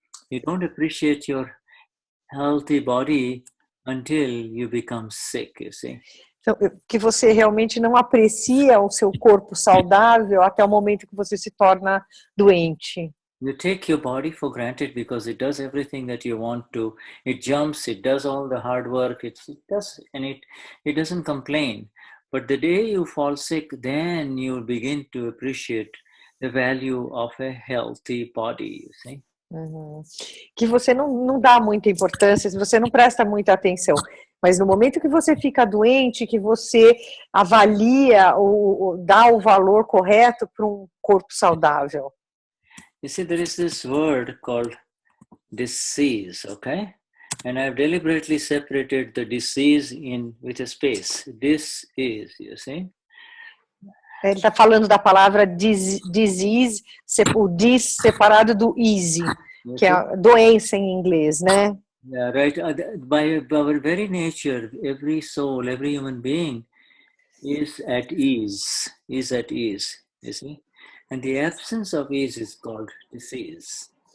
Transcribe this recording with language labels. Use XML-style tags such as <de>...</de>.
<en>You don't appreciate your healthy body until you become sick, you see.</en> <pt>Então, que você realmente não aprecia o seu corpo saudável até o momento que você se torna doente.</pt> <en>You take your body for granted because it does everything that you want to. It jumps, it does all the hard work, it does, and it doesn't complain. But the day you fall sick, then you begin to appreciate the value of a healthy body, you see. Uhum.</en> <pt>Que você não dá muita importância, você não presta muita atenção. Mas no momento que você fica doente, que você avalia ou dá o valor correto para um corpo saudável.</pt> <en>You see, there is this word called disease, okay? And I've deliberately separated the disease with a space. This is, you see?</en> <pt>Ele está falando da palavra disease, o dis separado do easy, que é a doença em inglês, né?</pt> <en>Yeah, right. By our very nature, every soul, every human being is at ease, you see? And the absence of ease is called disease.</en>